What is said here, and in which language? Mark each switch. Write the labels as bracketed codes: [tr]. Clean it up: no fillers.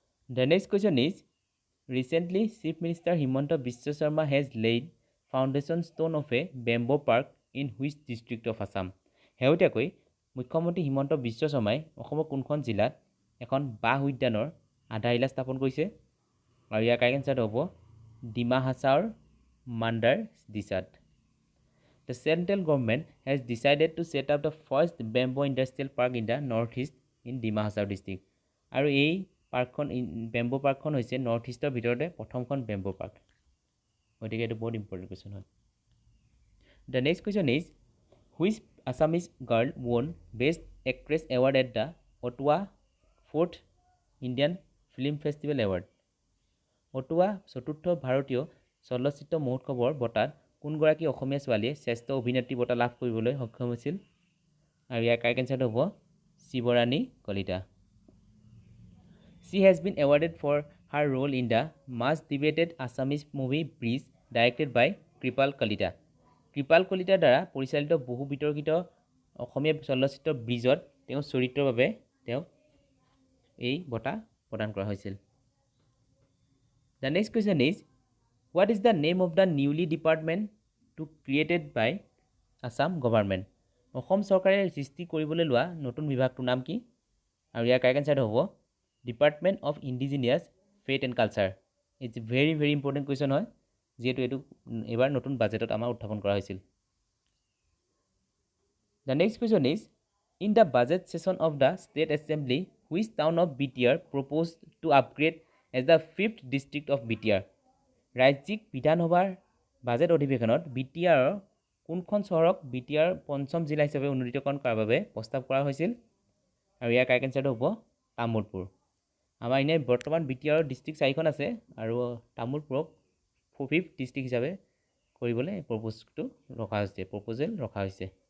[en] The next question is, recently Chief Minister Himanta Biswa Sarma has laid foundation stone of a bamboo park in which district of Assam? [as] শেহতীয়াকৈ মুখ্যমন্ত্ৰী হিমন্ত বিশ্ব শৰ্মাই অসমৰ কোনখন জিলাত এখন বাঁহ উদ্যানৰ আধাৰশিলা স্থাপন কৰিছে? আৰু ইয়াৰ কাৰেক্ট এনসাৰটো হ'ব Dima হাছাওৰ মাণ্ডাৰ দিছাত। [en] The central government has decided to set up the first bamboo industrial park in the northeast in Dima Hasao district. [as] আৰু এই পাৰ্কখন বেম্বো পাৰ্কখন হৈছে নৰ্থ ইষ্টৰ ভিতৰতে প্ৰথমখন বেম্বো পাৰ্ক। গতিকে এইটো বহুত ইম্পৰ্টেণ্ট কুৱেশ্যন হয়। [en] The next question is, which Assamese girl won Best Actress Award at the Ottawa 4th Indian Film Festival Award? [as] অটোৱা 4ৰ্থ ভাৰতীয় চলচ্চিত্ৰ মহোৎসৱৰ বঁটাত কোনগৰাকী অসমীয়া ছোৱালীয়ে শ্ৰেষ্ঠ অভিনেত্ৰী বঁটা লাভ কৰিবলৈ সক্ষম হৈছিল? আৰু ইয়াৰ কাৰেক্ট এনসাৰটো হ'ব শিৱৰাণী Kalita. [en] She has been awarded for her role in the much debated Assamese movie Bridge directed by Kripal Kalita. [as] কৃপাল কলিতাৰ দ্বাৰা পৰিচালিত বহু বিতৰ্কিত অসমীয়া চলচ্চিত্ৰ ব্ৰিজত তেওঁৰ চৰিত্ৰৰ বাবে তেওঁক এই বঁটা প্ৰদান কৰা হৈছিল। [en] The next question is, what is the name of the newly department to created by Assam government? [as] Assam চৰকাৰে সৃষ্টি কৰিবলৈ লোৱা নতুন বিভাগটোৰ নাম কি? আৰু ইয়াৰ কাৰেক্ট এনসাৰটো হ'ব department of indigenous faith and culture. [en] it's a very very important question [as] হয়, যিহেতু এইটো এইবাৰ নতুন বাজেটত আমাৰ উত্থাপন কৰা হৈছিল। [en] The next question is, in the budget session of the State Assembly, which town of BTR proposed to upgrade as the 5th district of BTR? [as] ৰাজ্যিক বিধানসভাৰ বাজেট অধিৱেশনত BTR কোনখন চহৰক BTR পঞ্চম জিলা হিচাপে উন্নীতকৰণ কৰাৰ বাবে প্ৰস্তাৱ কৰা হৈছিল? আৰু ইয়াৰ কাৰেক্ট এনসাৰটো হ'ব তামোলপুৰ। আমাৰ এনে বৰ্তমান BTR ডিষ্ট্ৰিক্ট 4খন আছে, আৰু তামোলপুৰক 5th ডিষ্ট্ৰিক্ট হিচাপে কৰিবলৈ প্ৰপ'জেল ৰখা হৈছে।